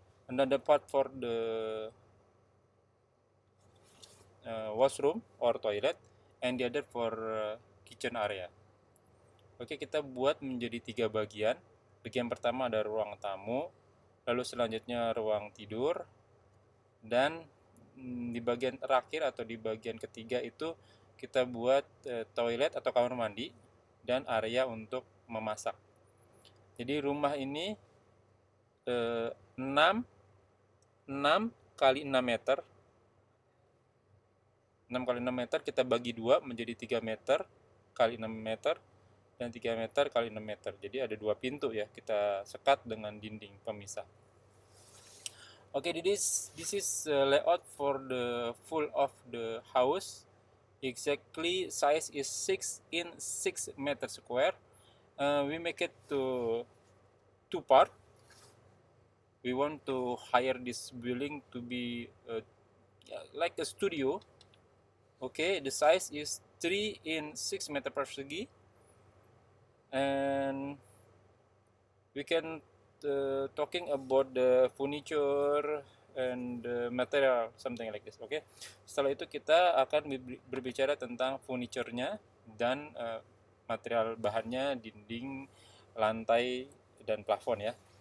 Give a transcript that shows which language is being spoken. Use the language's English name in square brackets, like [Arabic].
[English] Another part for the washroom or toilet, and the other for kitchen area. [Indonesian] Oke, kita buat menjadi 3 bagian. Bagian pertama ada ruang tamu, lalu selanjutnya ruang tidur, dan di bagian terakhir atau di bagian ketiga itu kita buat toilet atau kamar mandi dan area untuk memasak. Jadi rumah ini 6 kali 6 meter. 6 kali 6 meter kita bagi dua menjadi 3 meter kali 6 meter dan 3 meter kali 6 meter. Jadi ada dua pintu ya, kita sekat dengan dinding pemisah. [English] Okay, this is layout for the full of the house. Exactly size is 6 in 6 meter square. We make it to two part. We want to hire this building to be like a studio. Okay, the size is 3 in 6 meter persegi, and we can talking about the furniture and the material, something like this. [Indonesian] Okay, setelah itu kita akan berbicara tentang furniture-nya dan material bahannya, dinding, lantai, dan plafon ya.